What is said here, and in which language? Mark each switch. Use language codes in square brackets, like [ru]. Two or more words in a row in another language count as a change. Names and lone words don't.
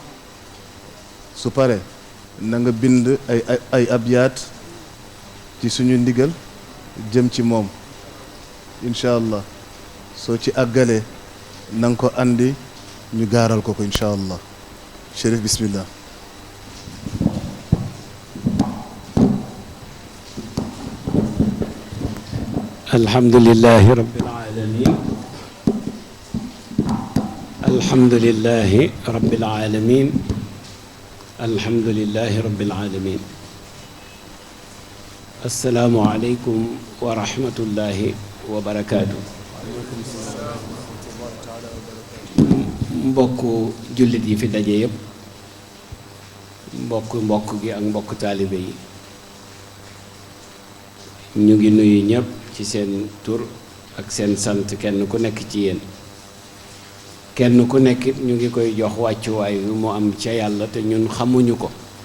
[wo] na nga bind ay abyaat ci suñu ndigal jëm ci moom [ar] إن شاء الله [wo] soo ci àggalee na nga ko andi ñu gaaral ko [ar] إن شاء الله [wo] Chérif bismillah [ar] الحمد لله رب العالمين الحمد لله رب العالمين الحمد لله رب العالمين السلام عليكم ورحمة الله وبركاته [wo] mbokk jullit yi fi daje yépp mbokk gi ak mbokk taalibe yi ñu ngi nuyu ñépp ci seen tur ak seen sant kenn ku nekk ci yéen kenn ku nekkit ñu ngi koy jox wàccuwaay wi mu am ca yàlla te ñun xamuñu ko